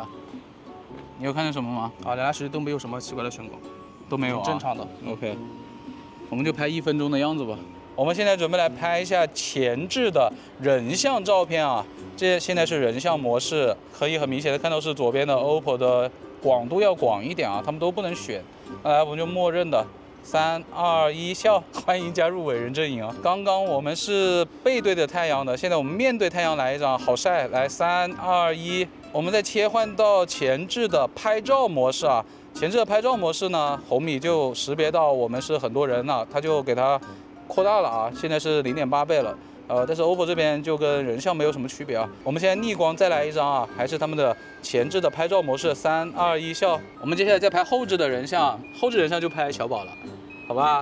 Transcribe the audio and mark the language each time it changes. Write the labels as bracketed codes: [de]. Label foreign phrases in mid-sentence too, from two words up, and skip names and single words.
[zh] 你有看見什麼嗎？啊，2台手機都沒有什麼奇怪的眩光。都沒有啊，正常的。OK， 我們就拍1分鐘的樣子吧。我們現在準備來拍一下前置的人像照片啊。這現在是人像模式，可以很明顯的看到是左邊的 OPPO 的廣度要廣一點啊，他們都不能選。來，我們就默認的3、2、1笑，歡迎加入偉人陣營啊。剛剛我們是背對着太陽的，現在我們面對太陽來一張，好曬。來，3、2、1，我們再切換到前置的拍照模式啊。前置的拍照模式呢，紅米就識別到我們是很多人了，它就給它擴大了啊，現在是0.8倍了。但是 OPPO 這邊就跟人像沒有什麼區別啊。我們現在逆光再來一張啊，還是他們的前置的拍照模式，3、2、1笑。我們接下來再拍後置的人像，後置人像就拍小寶了，好吧？